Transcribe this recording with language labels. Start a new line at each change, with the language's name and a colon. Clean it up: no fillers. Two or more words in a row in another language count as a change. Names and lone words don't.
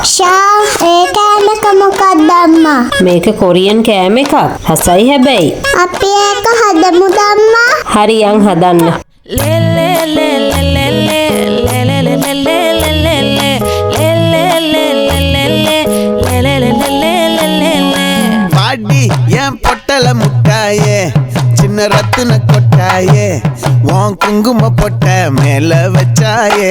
Sinhala: ෂා ඒ කෑමක මොකක්ද අම්මා? මේක කොරියන් කෑම එකක්. හසයි හැබැයි. අපි ඒක හදමුද අම්මා? හරි යන් හදන්න.
Tamil: பாடி என் பொட்டல முட்டாயே சின்ன ரத்தின கொட்டாயே உன் குங்கும பொட்ட மேல வச்சாயே